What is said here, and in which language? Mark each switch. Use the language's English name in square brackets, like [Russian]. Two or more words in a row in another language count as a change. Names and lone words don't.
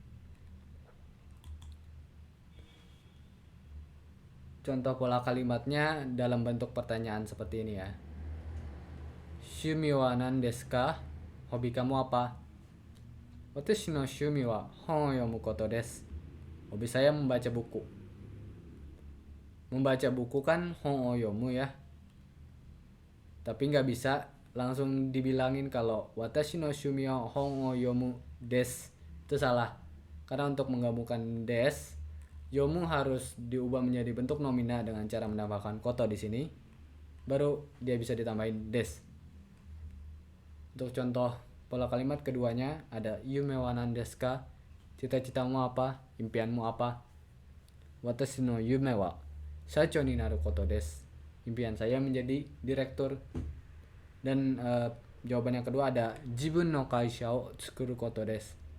[Indonesian] Contoh pola kalimatnya dalam bentuk pertanyaan seperti ini ya. [Japanese] 趣味は何ですか? [Indonesian] Hobi kamu apa? [Japanese] 私の趣味は本読むことです. [Indonesian] Hobi saya membaca buku. Membaca buku kan [Japanese] 本を読む [Indonesian] ya. Tapi nggak bisa langsung dibilangin kalau [Japanese] 私の趣味は本を読むです. [Indonesian] Itu salah. Karena untuk menggabungkan des, yomu harus diubah menjadi bentuk nomina dengan cara menambahkan koto di sini. Baru dia bisa ditambahin des. Untuk contoh pola kalimat keduanya ada [Japanese] 夢は何ですか? [Indonesian] Cita-citamu apa? Impianmu apa? [Japanese] 私の夢は社長になることです. [Indonesian] Impian saya menjadi direktur. Dan jawaban yang kedua ada [Japanese] 自分の会社を作ることです.